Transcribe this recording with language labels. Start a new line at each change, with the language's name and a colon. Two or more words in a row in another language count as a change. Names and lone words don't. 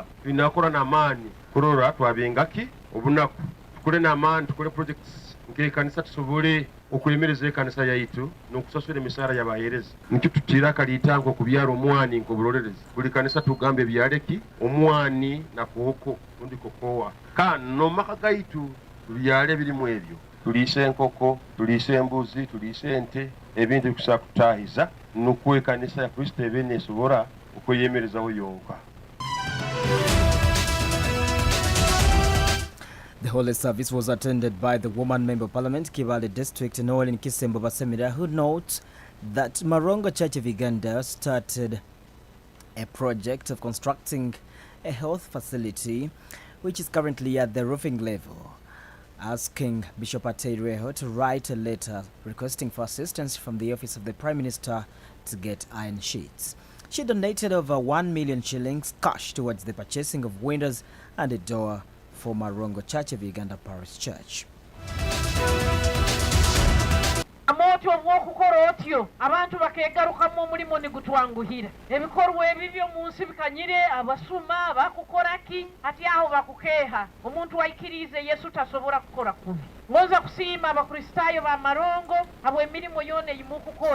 Nyoro: binakola n'amaani kulora twabingaki obunaku tukole n'amaani tukole projects nk'ekkanisa tusobole okulemereza ekkanisa yaitu n'okusasula emisaala y'abahereza nikyo tutira kaliitango okubyala omwani nk'obulorerezi buli kkanisa tugamba ebyaleki omwani nakooko undi kokowa kandi n'omumaka gaitu tubyale ebirimu ebyo tuliise enkoko tuliise embuzi tuliise ente ebintu bikusobola kutaahiza n'okuwa ekkanisa ya kristo ebe neesobola okweyemerezawo yonka.
English: The Holy Service was attended by the Woman Member of Parliament, Kibale District, Noel Kisembo Basemira, who notes that Marongo Church of Uganda started a project of constructing a health facility which is currently at the roofing level, asking Bishop Atereho to write a letter requesting for assistance from the Office of the Prime Minister to get iron sheets. She donated over 1 million shillings cash towards the purchasing of windows and a door for Marongo Church of Uganda Parish Church.
Nyoro: Amoti obw'okukola otyo abantu bakeegarukamu omulimu ne gutwanguhira ebikorwa ebibyo mu nsi bikanyire abasuma bakukolaki ati aho bakukeeha omuntu waikirize Yesu tasobola kukola kubi ngoza kusiima abakristaayo ba Marongo abo emirimu yona yimukukola